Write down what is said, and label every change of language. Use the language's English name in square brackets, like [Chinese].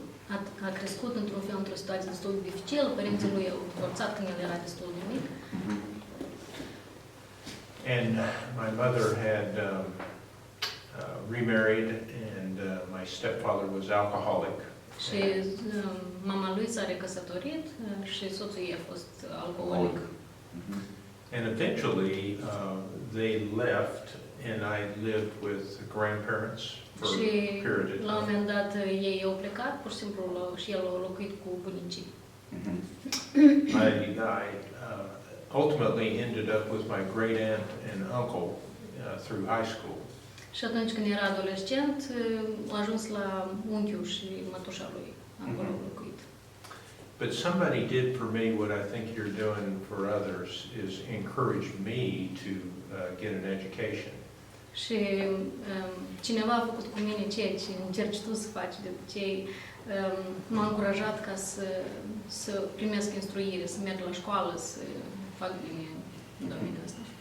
[Romanian] El a crescut într-o situație destul de dificilă, părinții lui au divorțat când el era destul de mic. [English] And my mother had remarried, and my stepfather was alcoholic. [Romanian] Și mama lui s-a recăsătorit și soțul ei a fost alcoolic. [English] And eventually they left, and I lived with grandparents for a period of time. [Romanian] La un moment dat ei au plecat, pur și simplu și el a locuit cu bunicii. [English] I ultimately ended up with my great aunt and uncle through high school. [Romanian] Și atunci când era adolescent, a ajuns la unchiul și mătușa lui, acolo a locuit. [English] But somebody did for me what I think you're doing for others, is encourage me to get an education. [Romanian] Și cineva a făcut cu mine ceea ce încerci tu să faci de obicei. M-a încurajat ca să primesc instruire, să merg la școală, să fac bine în domeniul ăsta.